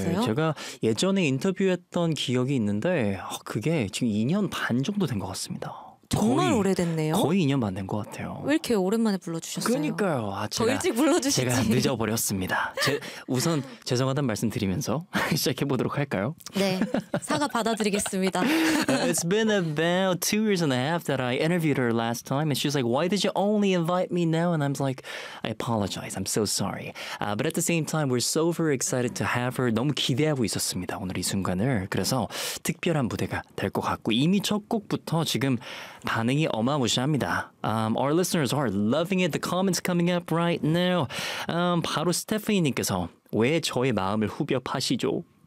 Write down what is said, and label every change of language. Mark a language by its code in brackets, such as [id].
[ko] 제가 예전에 인터뷰했던 기억이 있는데 그게 지금 2년 반 정도 된 것 같습니다. 정말 거의, 오래됐네요. 거의 2년 반 된 것 같아요. 왜 이렇게 오랜만에 불러주셨어요? 그러니까요. 아, 더 일찍 불러주시지. 제가 늦어버렸습니다. 우선 죄송하다는 말씀 드리면서 시작해보도록 할까요? 네. 사과 받아드리겠습니다. [en] It's been about 2 years and a half that I interviewed her last time. And she was like, why did you only invite me now? And I'm like, I apologize. I'm so sorry. But at the same time, we're so very excited to have her. [ko] 너무 기대하고 있었습니다. 오늘 이 순간을. 그래서 특별한 무대가 될 것 같고 이미 첫 곡부터 지금 반응이 어마무시합니다. [en] Our listeners are loving it. The comments coming up right now. [ko] 바로 스테피니님께서 왜 저의 마음을 후벼 파시죠?